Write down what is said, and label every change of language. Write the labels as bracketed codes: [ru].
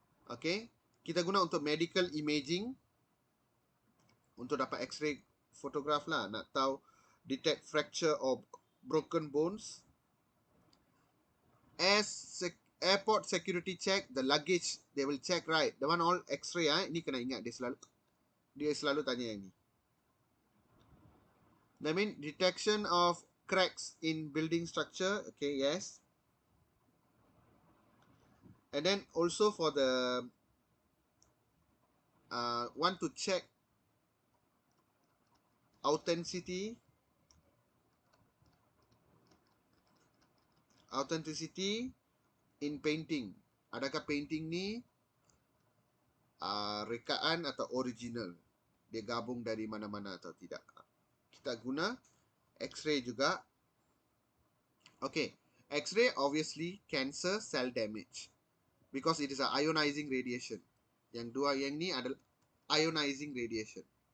[ms] Okay, kita guna untuk medical imaging, untuk dapat X-ray photograph lah, nak tahu [en] detect fracture or broken bones. Airport security check, the luggage they will check, right? The one all X-ray. [ms] Ini kena ingat, dia selalu tanya yang ni. [en] I mean, detection of cracks in building structure. Okay, yes. And then also for the want to check authenticity in painting. [ms] Adakah painting ni rekaan atau original? Dia gabung dari mana-mana atau tidak? Kita guna X-ray juga. [en] Okay, X-ray obviously cancer cell damage because it is a ionizing radiation. [ms] Yang ni adalah ionizing radiation.